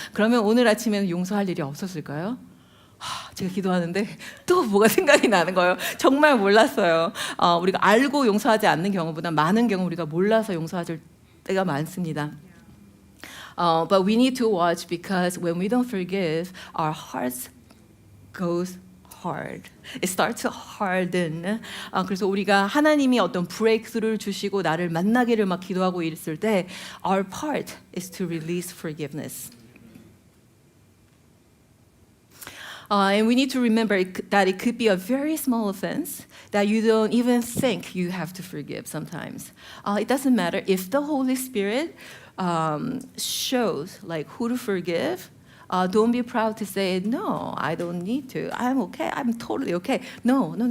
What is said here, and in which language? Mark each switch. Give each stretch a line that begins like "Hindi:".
Korean: 그러면 오늘 아침에는 용서할 일이 없었을까요? 제가 기도하는데 또 뭐가 생각이 나는 거예요. 정말 몰랐어요. 우리가 알고 용서하지 않는 경우보다 많은 경우 우리가 몰라서 용서할 때가 많습니다.
English: But we need to watch because when we don't forgive, our hearts goes hard. It starts to harden.
Korean: 그래서 우리가 하나님이 어떤 브레이크스루를 주시고 나를 만나기를 막 기도하고 있을 때,
English: our part is to release forgiveness. And we need to remember that it could be a very small offense that you don't even think you have to forgive sometimes. It doesn't matter if the Holy Spirit shows like who to forgive. Don't be proud to say, no, I don't need to. I'm okay. I'm totally okay. No.